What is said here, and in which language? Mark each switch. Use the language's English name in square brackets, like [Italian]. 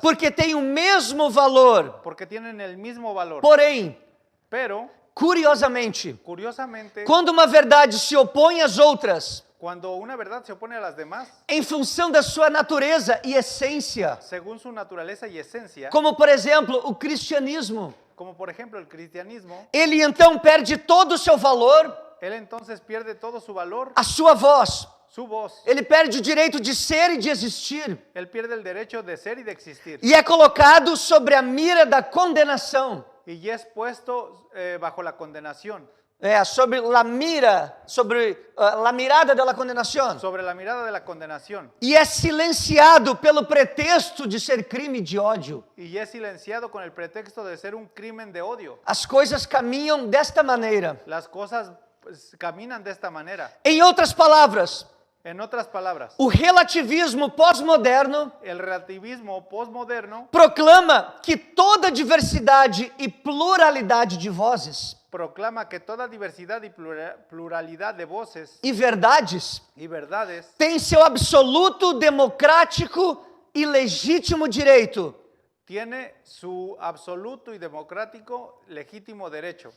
[Portuguese] porque têm o mesmo valor. [Spanish] porque tienen el mismo valor. [Portuguese] Porém, [Spanish] Pero, [Portuguese] curiosamente, [Spanish] curiosamente, [Portuguese] quando uma verdade se opõe às outras, [Spanish] cuando una verdad se opone a las demás, [Portuguese] em função da sua natureza e essência, [Spanish] según su naturaleza y esencia, [Portuguese] como por exemplo o cristianismo, [Spanish] como por ejemplo el cristianismo, [Portuguese] ele então perde todo o seu valor, [Spanish] él entonces pierde todo su valor, [Portuguese] a sua voz. [Spanish] su voz. [Portuguese] Ele perde o direito de ser e de existir [Spanish] Él pierde el derecho de ser y de existir. [Portuguese] e é colocado sobre a mira da condenação. [Spanish] Y ya es puesto bajo la condenación, [Portuguese] Sobre a mirada da condenação. [Spanish] sobre la mirada de la condenación. [Portuguese] E é silenciado pelo pretexto de ser crime de ódio. [Spanish] Y ya es silenciado con el pretexto de ser un crimen de odio. [Portuguese] As coisas caminham desta maneira. [Spanish] Las cosas pues, caminan de esta manera. [Portuguese] Em outras palavras, [Spanish] En otras palabras, [Portuguese] o relativismo pós-moderno [Spanish] el relativismo postmoderno [Portuguese] proclama que toda diversidade e pluralidade de vozes [Spanish] proclama que toda diversidad y pluralidad de voces [Portuguese] e verdades [Spanish] y verdades [Portuguese] tem seu absoluto, democrático e legítimo direito [Spanish] tiene su absoluto y democrático legítimo derecho